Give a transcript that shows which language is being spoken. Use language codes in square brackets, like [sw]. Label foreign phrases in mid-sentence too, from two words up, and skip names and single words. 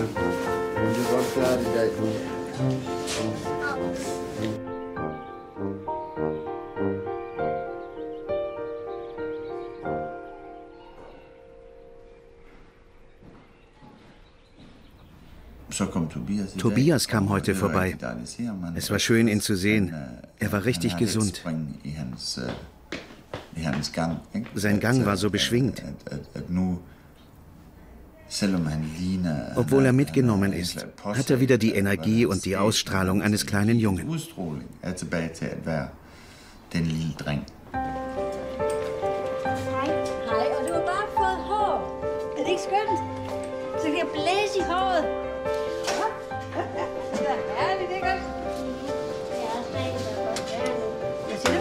[da] Du er godt klare i dag. [de] Tobias kam heute vorbei. Es war schön, ihn zu sehen. Er war richtig gesund. Sein Gang war so beschwingt. Obwohl er mitgenommen ist, hat er wieder die Energie und die Ausstrahlung eines kleinen Jungen. [da] Hej, og du har bare fået hår. Er det ikke skønt? Så kan jeg blæse i håret. Det er herligt, ikke også? Hvad siger du?